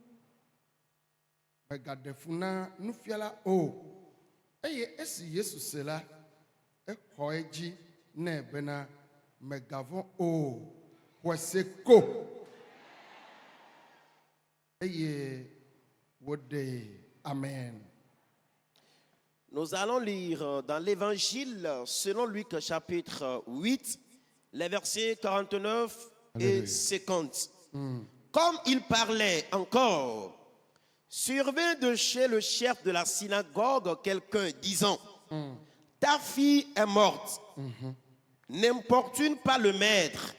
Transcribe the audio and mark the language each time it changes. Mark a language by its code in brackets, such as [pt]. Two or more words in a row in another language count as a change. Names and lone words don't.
[ee] megaɖe fu na nufiala o eye esi Yesu se la exɔ edzi nɛ bena megavɔ̃ o xɔse ko eye woɖee. Amen. [fr] Nous allons lire dans l'évangile selon Luc chapitre 8, les versets 49 et 50. Comme il parlait encore, survint de chez le chef de la synagogue quelqu'un disant, ta fille est morte, n'importune pas le maître.